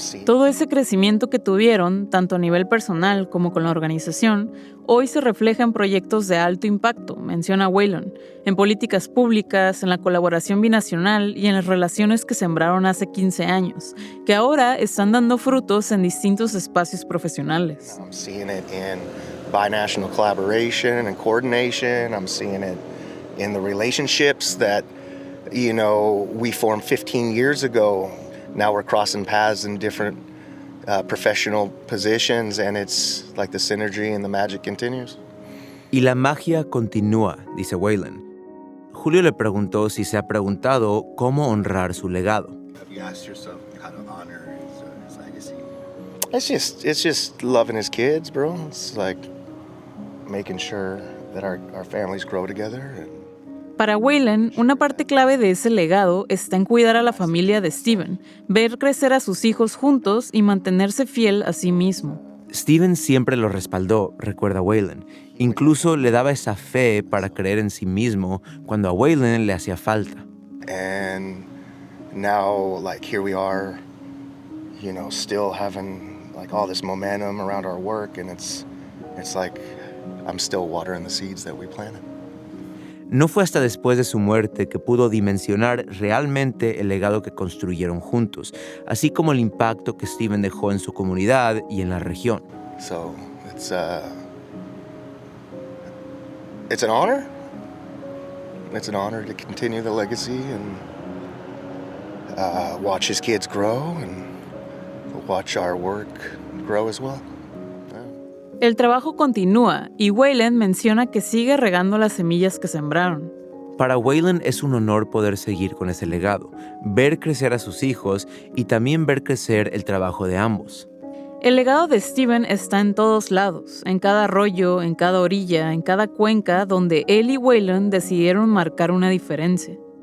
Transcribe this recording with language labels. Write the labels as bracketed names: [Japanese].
[Spanish] Todo ese crecimiento que tuvieron, tanto a nivel personal como con la organización, hoy se refleja en proyectos de alto impacto, menciona Waylon, en políticas públicas, en la colaboración binacional y en las relaciones que sembraron hace 15 años, que ahora están dando frutos en distintos espacios profesionales. [English] I'm seeing it in binational collaboration and coordination. I'm seeing it in the relationships that we formed 15 years ago. Now we're crossing paths in different professional positions, and it's like the synergy and the magic continues. [Spanish] Y la magia continúa, dice Waylon. Julio le preguntó si se ha preguntado cómo honrar su legado. [English] Have you asked yourself how to honor his legacy? It's just loving his kids, bro. It's like making sure that our families grow together. [Spanish] Para Waylon, una parte clave de ese legado está en cuidar a la familia de Steven, ver crecer a sus hijos juntos y mantenerse fiel a sí mismo. Steven siempre lo respaldó, recuerda Waylon. Incluso le daba esa fe para creer en sí mismo cuando a Waylon le hacía falta. [English] And now, here we are, still having all this momentum around our work, and it's like I'm still watering the seeds that we planted. [Spanish] No fue hasta después de su muerte que pudo dimensionar realmente el legado que construyeron juntos, así como el impacto que Steven dejó en su comunidad y en la región. [English] So, it's an honor. It's an honor to continue the legacy and watch his kids grow and watch our work grow as well. [Spanish] El trabajo continúa y Waylon menciona que sigue regando las semillas que sembraron. Para Waylon es un honor poder seguir con ese legado, ver crecer a sus hijos y también ver crecer el trabajo de ambos. El legado de Steven está en todos lados, en cada arroyo, en cada orilla, en cada cuenca donde él y Waylon decidieron marcar una diferencia.